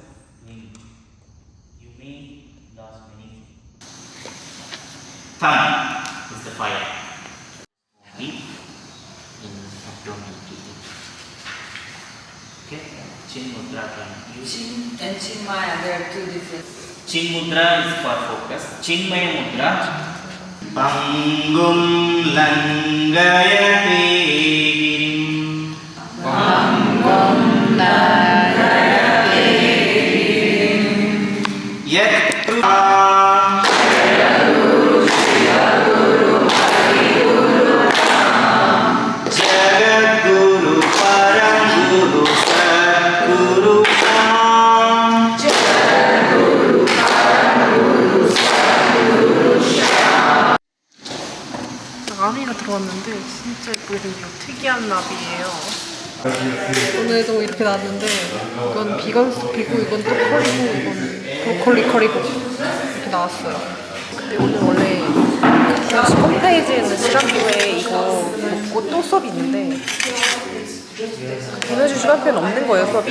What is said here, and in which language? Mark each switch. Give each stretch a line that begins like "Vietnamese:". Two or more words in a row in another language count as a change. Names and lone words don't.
English: You may lose many. Thumb is the fire. Deep in abdominal breathing. Okay? Chin mudra can use. Chin and Chinmaya, there are two different. Chin mudra is for focus. Chinmaya mudra.
Sanskrit: पङ्गुं लङ्घयते गिरिम्. पङ्गुं लङ्घयते गिरिम्. यत् जगद्गुरु परंगुरु सद्गुरु शम्. जगद्गुरु परंगुरु सद्गुरु शम्.
Korean: 나비가 들어왔는데 진짜 예쁘게 생긴 특이한 나비예요. 오늘도 이렇게 나왔는데 이건 비건 스프이고 이건 또 커리고 이건 브로콜리 커리고 이렇게 나왔어요. 근데 오늘 원래 역시 홈페이지에는 시간표에 이거 먹고 또 수업이 있는데 보내줄 시간표는 없는 거예요, 수업이.